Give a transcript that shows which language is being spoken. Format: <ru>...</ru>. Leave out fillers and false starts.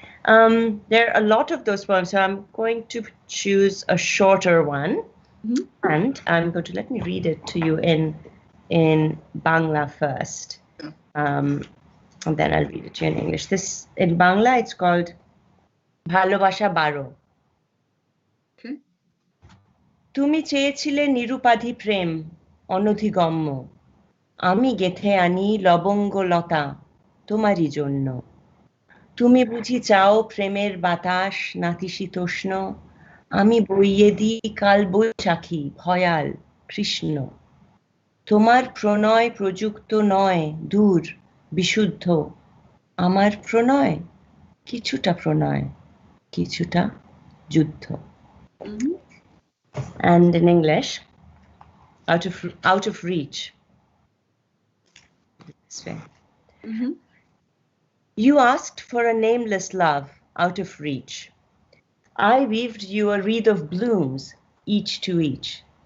<en>There are a lot of those poems, so I'm going to choose a shorter one, and I'm going to let me read it to you in Bangla first, and then I'll read it to you in English. This in Bangla, it's called Bhalobasha Baro. Okay.</en> <bn>তুমি চেয়েছিলে নিরুপাধি প্রেম অনধিগম্য, আমি গেথে আনি লবঙ্গ লতা তোমারই জন্য। তুমি বুঝি চাও প্রেমের বাতাস নাতিশীতোষ্ণ, আমি বইয়ে দিই কাল বৈশাখী ভয়াল কৃষ্ণ। তোমার প্রণয় প্রযুক্ত নয় দূর বিশুদ্ধ, আমার প্রণয় কিছুটা প্রণয় কিছুটা যুদ্ধ।</bn> <en>And in English, out of reach. This way. You asked for a nameless love out of reach. I weaved you a wreath of blooms, each to each.</en>